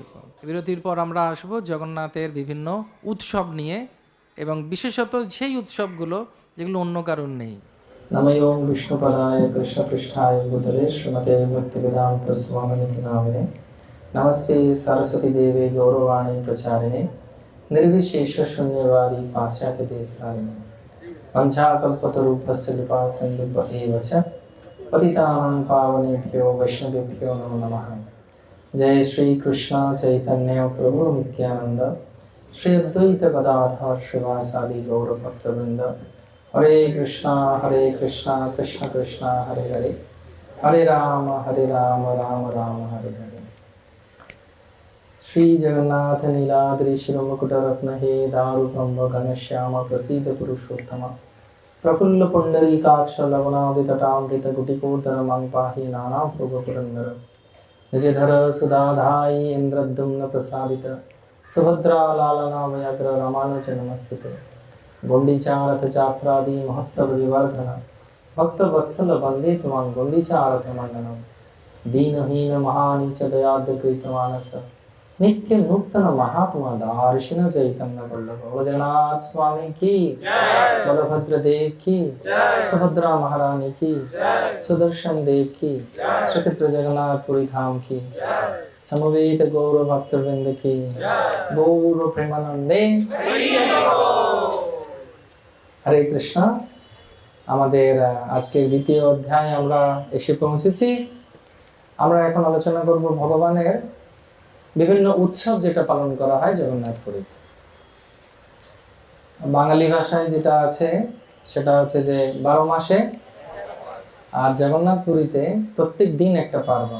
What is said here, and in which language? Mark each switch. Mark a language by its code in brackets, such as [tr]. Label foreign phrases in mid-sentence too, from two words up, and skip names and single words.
[bn] বিরতির পর আমরা আসব জগন্নাথের বিভিন্ন উৎসব নিয়ে, এবং বিশেষত সেই উৎসবগুলো যেগুলো অন্য কারণ নেই। [sa] নমো বিষ্ণুপদায় কৃষ্ণপৃষ্ঠায় ভূতলে শ্রীমতে ভক্তিবেদান্ত স্বামিনিতি নামিনে নমস্তে সরস্বতী দেবে গৌরবাণী প্রচারিণে निर्विशेष शून्यवादी पाश्चात्य देशकारिणे वंशाकल्पतरुभ्यश्च कृपा सिन्धुभ्येव च पतितानां पावनेभ्यो वैष्णवेभ्यो नमो नमः। जय श्री कृष्ण चैतन्य प्रभु नित्यानंद श्री अद्वैत गदाधर श्रीवासादि गौर भक्तवृंद। हरे कृष्णा कृष्ण कृष्ण हरे हरे, हरे राम राम राम हरे हरे। श्री जगन्नाथ नीलाद्रि शिरोमुकुटरत्न हे दारुब्रह्म घनश्याम प्रसीद पुरुषोत्तम प्रफुल्ल पुंडरीकाक्ष लवणादितटामृत गुटिकोदर मां पाहि नानाभोग पुरंदर निजधर सुधाधाई इंद्रद्युम्न प्रसादित सुभद्रा लालना व्याघ्र रामानुज नमस्ते गुंडीचारथ चात्रादि महोत्सव विवर्धन भक्त वत्सल वंदे तुमां गुंडीचारथ मंडलम दीनहीन महानीच दयाद्र कृतमानस नित्य नूतन महात्मा दार्शिन चैतन्य वल्लभ [hi] जगन्नाथ स्वामी की बलभद्र देव की सुभद्रा महारानी की सुदर्शन देव की श्रीक्षेत्र जगन्नाथपुरी धाम की समवेत गौर भक्तवृंद की [sa] गौर प्रेमानंदे हरे कृष्णा। [bn] আমাদের আজকের দ্বিতীয় অধ্যায় আমরা এসে পৌঁছেছি। আমরা এখন আলোচনা করব ভগবানের বিভিন্ন উৎসব যেটা পালন করা হয় জগন্নাথপুরীতে। বাঙালি ভাষায় যেটা আছে সেটা হচ্ছে যে 12 মাসে, আর জগন্নাথপুরীতে প্রত্যেক দিন একটা পার্বণ।